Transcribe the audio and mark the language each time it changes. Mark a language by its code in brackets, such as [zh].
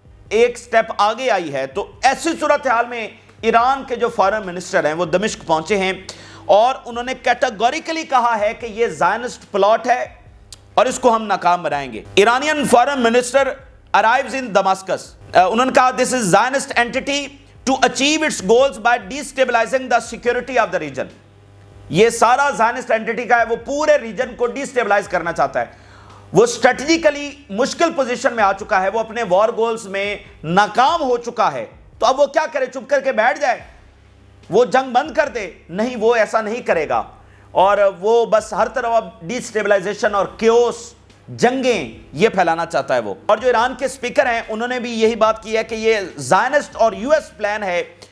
[ur] ایک سٹیپ آگے آئی ہے۔ تو ایسی صورتحال میں ایران کے جو فارن منسٹر ہیں وہ دمشق پہنچے ہیں اور انہوں نے کیٹیگوریکلی کہا ہے کہ یہ زائنسٹ پلاٹ ہے اور اس کو ہم ناکام بنائیں گے۔ [en] Iranian foreign minister arrives in Damascus. [ur] انہوں نے کہا [en] this is Zionist entity to achieve its goals by destabilizing the security of the region. [ur] یہ سارا زائنسٹ اینٹیٹی کا ہے، وہ پورے ریجن کو ڈیسٹیبلائز کرنا چاہتا ہے۔ وہ اسٹریٹجیکلی مشکل پوزیشن میں آ چکا ہے، وہ اپنے وار گولز میں ناکام ہو چکا ہے۔ تو اب وہ کیا کرے؟ چپ کر کے بیٹھ جائے؟ وہ جنگ بند کر دے؟ نہیں، وہ ایسا نہیں کرے گا، اور وہ بس ہر طرف اب ڈیسٹیبلائزیشن اور کیوس، جنگیں یہ پھیلانا چاہتا ہے وہ۔ اور جو ایران کے سپیکر ہیں انہوں نے بھی یہی بات کی ہے کہ یہ زائنسٹ اور یو ایس پلان ہے